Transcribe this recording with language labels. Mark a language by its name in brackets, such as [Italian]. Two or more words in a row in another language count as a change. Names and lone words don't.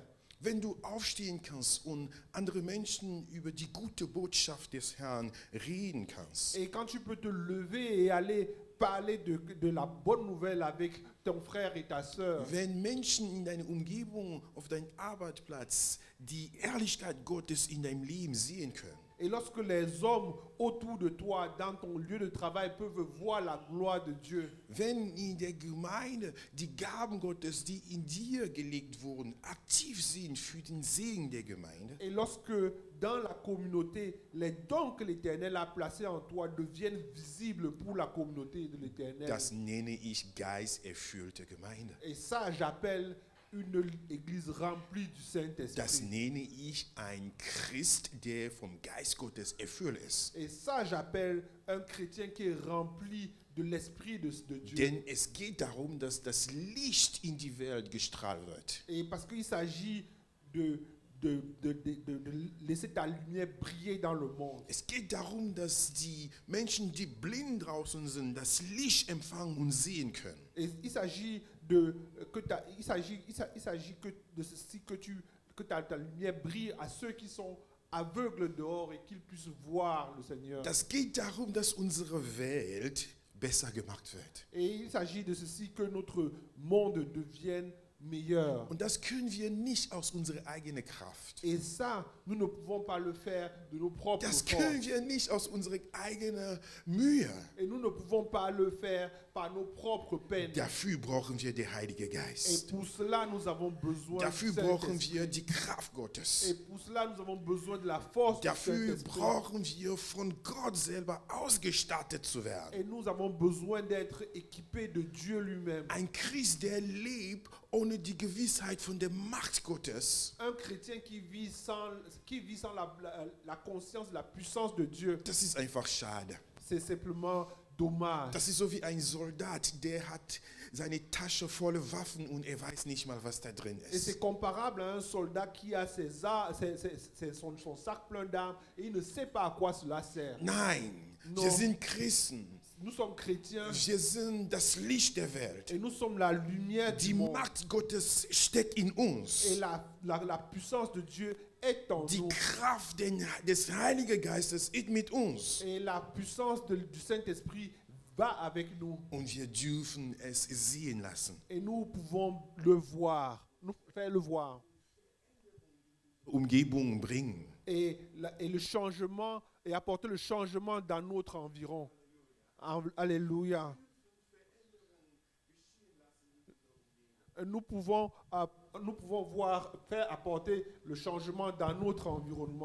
[German] wenn du aufstehen kannst und andere Menschen über die gute Botschaft des Herrn reden kannst, [French] et quand tu peux te lever et aller parler de la bonne nouvelle avec ton frère et ta sœur, [German] wenn Menschen in deiner Umgebung, auf deinem Arbeitsplatz die Ehrlichkeit Gottes in deinem Leben sehen können, [French] et lorsque les hommes autour de toi, dans ton lieu de travail, peuvent voir la gloire de Dieu, [German] wenn in der Gemeinde die Gaben Gottes, die in dir gelegt wurden, aktiv sind für den Segen der Gemeinde, [French] et lorsque dans la communauté, les dons que l'Éternel a placés en toi deviennent visibles pour la communauté de l'Éternel. [German] das nenne ich geisterfüllte Gemeinde. [French] Et ça, j'appelle une église remplie du [German] Das [French] Saint-Esprit. [German] nenne ich ein Christ, der vom Geist Gottes erfüllt ist. [French] Et ça, j'appelle un chrétien qui est rempli de l'Esprit de Dieu. [German] Denn es geht darum, dass das Licht in die Welt gestrahlt wird. [French] Et parce qu'il s'agit de laisser ta lumière briller dans le monde. [German] Es geht darum, dass die Menschen, die blind draußen sind, das Licht empfangen und sehen können. [French] Et il s'agit de ceci que ta lumière brille à ceux qui sont aveugles dehors et qu'ils puissent voir le Seigneur. [German] Das geht darum, dass unsere Welt besser gemacht wird. [French] Et il s'agit de ceci que notre monde devienne meilleur. [German] Und das können wir nicht aus unserer eigenen Kraft. [French] Et ça, nous ne pouvons pas le faire de nos propres [German] Das können [French] forces. [German] wir nicht aus unserer eigenen Mühe. [French] Et nous ne pouvons pas le faire par nos propres peines. [German] Dafür brauchen wir den Heiligen [French] Et [German] Geist. [French] pour cela, nous avons besoin [German] Dafür [French] du [German] brauchen [French] Saint-Esprit. [German] wir die Kraft Gottes. [French] Et pour cela, nous avons besoin de la force du [German] Dafür [French] Saint-Esprit. [German] brauchen wir von Gott selber ausgestattet zu werden. [French] Et nous avons besoin d'être équipés de Dieu lui-même. [German] Ein Christ, der lebt ohne die Gewissheit von der Macht Gottes, [French] Un chrétien qui vit sans la conscience de la puissance de Dieu, [German] das ist einfach schade. [French] c'est simplement dommage. [German] Das ist so wie ein Soldat, der hat seine Tasche voller Waffen und er weiß nicht mal, was da drin [French] Et c'est [German] ist. [French] comparable à un soldat qui a son sac plein d'armes et il ne sait pas à quoi cela sert. [German] Nein, [French] No. [German] wir sind Christen. [French] Nous sommes chrétiens [German] Wir sind das Licht der Welt. [French] et nous sommes la lumière [German] Die [French] du monde. [German] Macht Gottes steckt in uns. [French] Et la puissance de Dieu est en [German] Die [French] nous. [German] Kraft des Heiligen Geistes ist mit uns. [French] Et la puissance du Saint-Esprit va avec nous. [German] Und wir dürfen es sehen lassen. [French] Et nous pouvons le voir, nous faire le voir. [German] Umgebung bringen. [French] Et le changement, et apporter le changement dans notre environ. Alléluia. Nous pouvons voir, faire apporter le changement dans notre environnement.